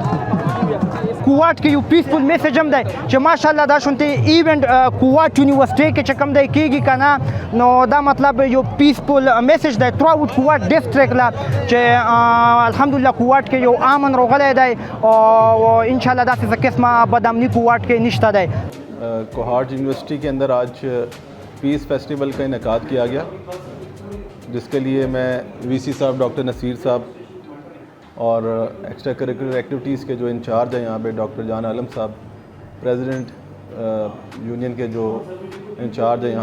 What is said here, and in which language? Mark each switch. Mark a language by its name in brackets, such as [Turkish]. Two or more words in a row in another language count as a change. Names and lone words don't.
[Pashto] کوهاټ کې یو [English] peaceful message [Pashto] هم دی چې ماشاءالله دا شونتې ایونټ کوهاټ یونیورسټۍ کې چې کوم دی کېږي که نه نو دا مطلب یو [English] peaceful message [Pashto] دی تھرو آوټ کوهاټ ډسټرکټ لا چې الحمدلله کوهاټ کې یو امن راغلی دی او انشاءالله داسې څه قسمه بدامني کوهاټ کې نشته دی [Urdu] کوہاٹ یونیورسٹی کے اندر آج [English] peace festival [Urdu] کا انعقاد کیا گیا جس کے لیے میں وی سی صاحب ڈاکٹر نصیر صاحب اور [English] extra curricular activities [Urdu] کے جو انچارج ہیں یہاں پہ ڈاکٹر جان عالم صاحب [English] president union [Urdu] کے جو انچارج ہیں یہاں